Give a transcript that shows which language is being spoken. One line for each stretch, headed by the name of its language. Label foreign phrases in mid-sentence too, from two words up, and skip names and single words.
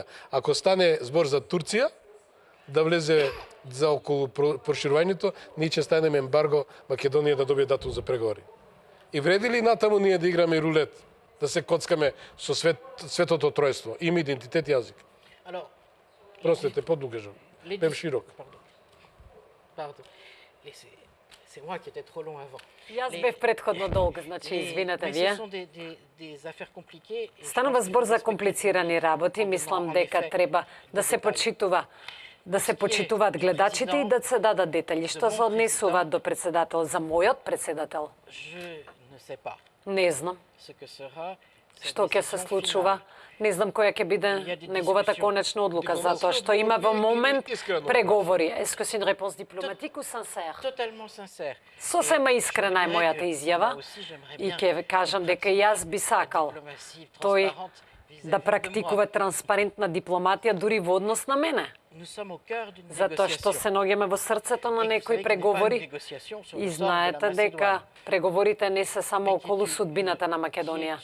Macedonian: Ако стане збор за Турција, да влезе за околу проширувањето, ние ќе станеме ембарго Македонија да добие датум за преговори. И вреди ли натаму ние да играме рулет, да се коцкаме со светото тројство, име, идентитет и јазик? Простете, подугажам. Бев широк.
French: Pardon. C'est moi qui étais trop long avant.
Macedonian: Јас бев предходно долг, значи извинете вие.
French: Des affaires compliquées.
Macedonian: Станува збор за комплицирани работи, мислам дека треба да се почитуваат гледачите и да се дадат детали. Што се однесува до председател, за мојот председател? Не знам. Што ќе се случува? Не знам која ќе биде неговата конечна одлука, затоа што има во момент преговори.
French: Est-ce que c'est une réponse diplomatique ou sincère? Totalement sincère.
Macedonian: Сосема искрена е мојата изјава и ќе кажам дека јас би сакал тој да практикува транспарентна дипломатија дури во однос на мене. Затоа што се наоѓаме во срцето на некои преговори и знаете дека преговорите не се само околу судбината на Македонија.